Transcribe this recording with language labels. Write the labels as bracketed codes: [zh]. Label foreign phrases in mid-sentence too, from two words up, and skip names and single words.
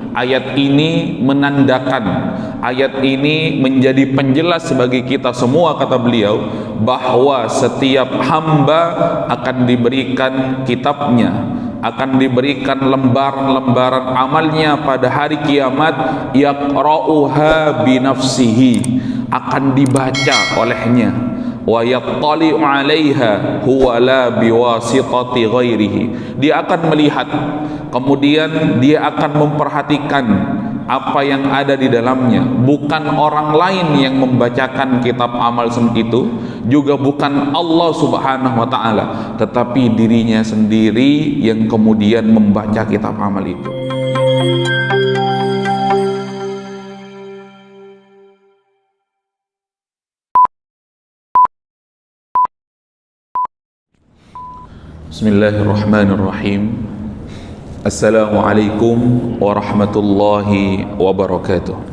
[id] Ayat ini menandakan, ayat ini menjadi penjelas bagi kita semua, kata beliau, bahwa setiap hamba akan diberikan kitabnya, akan diberikan lembaran-lembaran amalnya pada hari kiamat, [ar] يقرؤها بنفسه, [id] akan dibaca olehnya, [ar] wa يطلع عليها هو لا بواسطة غيره, [id] dia akan melihat, kemudian dia akan memperhatikan apa yang ada di dalamnya, bukan orang lain yang membacakan kitab amal itu, juga bukan Allah [ar] سبحانه وتعالى, [id] tetapi dirinya sendiri yang kemudian membaca kitab amal itu. [ar] بسم الله الرحمن الرحيم. السلام عليكم ورحمة الله وبركاته.